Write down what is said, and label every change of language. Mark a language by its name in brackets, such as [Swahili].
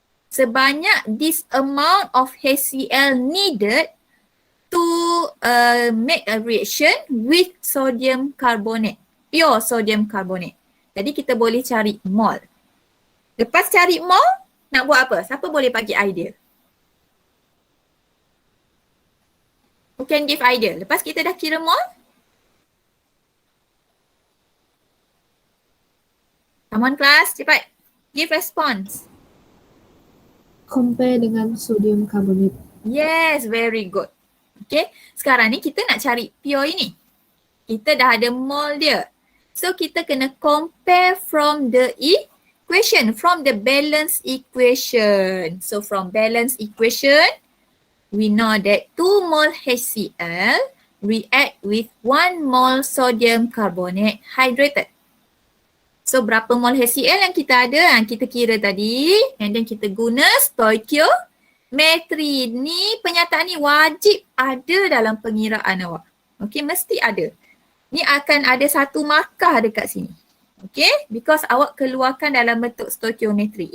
[English] Sebanyak this amount of HCl needed to make a reaction with sodium carbonate, pure sodium carbonate. [Malay] Jadi kita boleh cari mole. Lepas cari mole, nak buat apa? Siapa boleh bagi idea? [English] Who can give idea? [Malay] Lepas kita dah kira mole? [English] Come on class, [Malay] cepat. [English] Give response. Compare dengan sodium carbonate. Yes, very good. [Malay] Okay, sekarang ni kita nak cari pure ini. Kita dah ada mole dia. [English] So [Malay] kita kena [English] compare from the equation, from the balance equation. So from balance equation, we know that 2 mole HCl react with 1 mole sodium carbonate hydrated. [Malay] So berapa mole HCl yang kita ada? Kita kira tadi and then kita guna stoichiometry. Ni pernyataan ni wajib ada dalam pengiraan awak. Okay, mesti ada. Ni akan ada satu markah dekat sini. Okay, because awak keluarkan dalam bentuk stoichiometry.